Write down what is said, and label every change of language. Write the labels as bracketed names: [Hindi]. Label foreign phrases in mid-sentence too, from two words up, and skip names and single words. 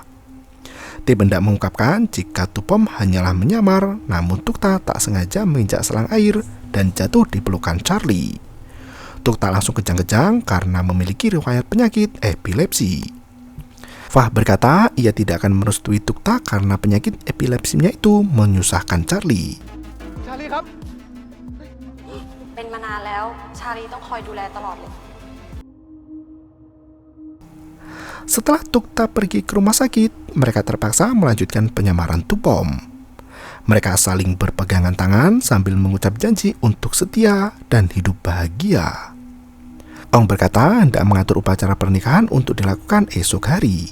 [Indonesian] Tip hendak mengungkapkan jika Tupom hanyalah menyamar, namun Tukta tak sengaja menginjak selang air dan jatuh di pelukan Charlie. Tukta langsung kejang-kejang karena memiliki riwayat penyakit epilepsi. Fa berkata ia tidak akan merestui Tukta karena penyakit epilepsinya itu menyusahkan Charlie. [Thai] Charlie ครับ เป็นมานานแล้วชาลีต้องคอยดูแลตลอดเลย [Indonesian] Setelah Tukta pergi ke rumah sakit, mereka terpaksa melanjutkan penyamaran Tupom. Mereka saling berpegangan tangan sambil mengucap janji untuk setia dan hidup bahagia. Ong berkata hendak mengatur upacara pernikahan untuk dilakukan esok hari.